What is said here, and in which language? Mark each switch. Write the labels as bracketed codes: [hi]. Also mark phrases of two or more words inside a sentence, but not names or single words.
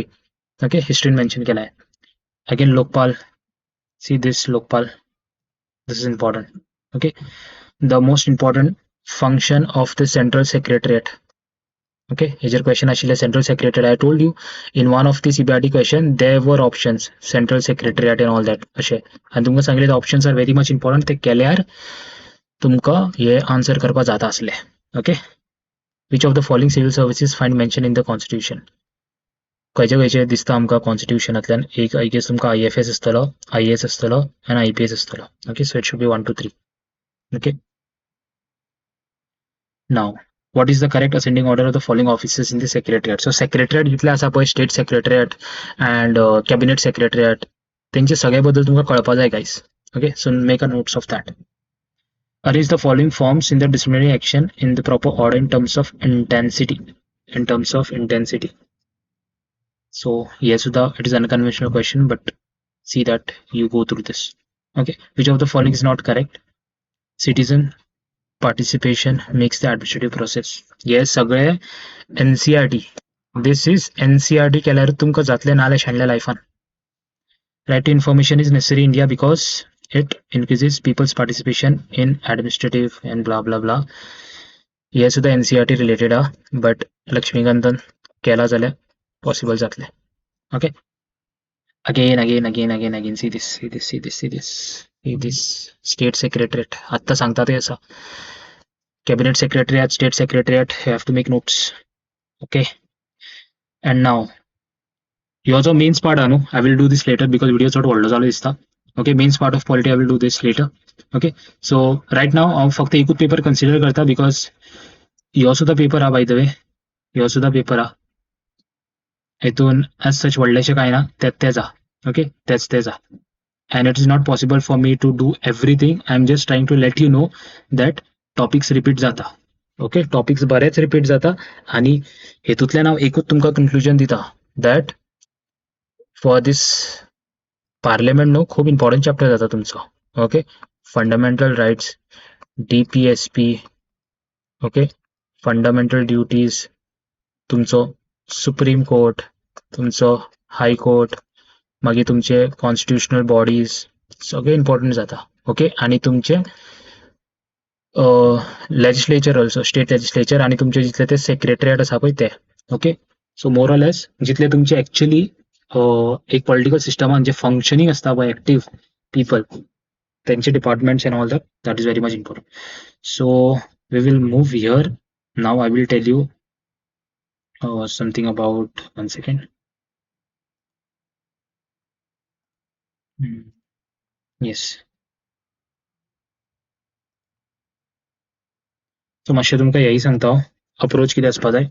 [kok] ओके, हिस्ट्रीन मेन्शन केला आहे. [en] again Lokpal, see this Lokpal, this is important. okay. the most important function of the central secretariat. Okay, [kok] हेजर question आशिल्ले [en] central secretariat. I told you in one of the CBRT question there were options central secretariat and all that [kok] अशे आणि तुमकां सांगले [en] the options are very much important. [kok] ते केल्यार तुमकां हे आन्सर करपा जाता आसले. [en] Okay, which of the following civil services find mention in the constitution? [kok] खंयचे दिसता आमकां कॉन्स्टिट्यूशनांतल्यान एक [en] I guess [kok] तुमकां IFS आसतलो, IAS आसतलो and IPS आसतलो. [en] Okay, so it should be 1 2 3. Okay, now what is the correct ascending order of the following offices in the secretariat? So secretariat [kok] जितले आसा पळय [en] state secretariat and cabinet secretariat [kok] तेंचे सगळे बद्दल तुमकां कळपा जाय guys. [en] Okay, so make a notes of that. Arrange the following forms in the disciplinary action in the proper order in terms of intensity. In terms of intensity. So yes, Sudha, it is an unconventional question, but see that you go through this. Okay, which of the following is not correct? Citizen participation makes the administrative process. Yes, [kok] सगळे NCERT. [en] This is NCERT [kok] केल्यार तुमकां जातले नाल्यार शेणल्या लायफान. [en] Right to information is necessary in India because it increases people's participation in administrative and blah blah blah. Yes, [kok] सुद्धा NCERT [en] related but [kok] लक्ष्मीकांतन केला जाल्यार possible जातले. [en] Okay, again see this state secretariat [kok] आता सांगता ते असा [en] cabinet secretariat, state secretariat, you have to make notes. Okay, and now your mains part anu I will do this later because video sort [kok] व्हडलो जालो दिसता. [en] Okay, mains part of polity I will do this later. Okay, so right now [kok] हांव फक्त एकूच पेपर [en] consider करता because [kok] ह्यो सुद्धा पेपर [en] by the way, [kok] ह्यो सुद्धा पेपर हितून [en] as such [kok] व्हडलेशें कांय ना, तेच okay, तेच [en] and it is not possible for me to do everything. I am just trying to let you know that topics repeat जाता. [kok] Okay, topics बरेच repeat जाता आणि हेतूंतल्यान हांव एकूच तुमकां conclusion दिता [en] that for this parliament [kok] नो खूब [en] important chapter [kok] जाता तुमचो. [en] Okay, fundamental rights, DPSP, okay, fundamental duties, [kok] तुमचो सुप्रीम कोर्ट, तुमचो हाय कोर्ट, मागीर तुमचे [en] constitutional bodies [kok] सगळे इम्पॉर्टंट जाता. ओके, आणि तुमचे [en] legislature also, state legislature [kok] आणि तुमचे जितले ते सेक्रेटरिएट आसा पळय ते. [en] okay, so more or less [kok] जितले तुमचे एक्चुअली एक पॉलिटिकल सिस्टमान जे फंक्शनिंग असता पळय [en] active people त्यांचे departments and all that is very much important. So we will move here. Now I will tell you something about, one second. Yes, so [kok] मातशें तुमकां हेय सांगता हांव अप्रोच कितें आसपा जाय.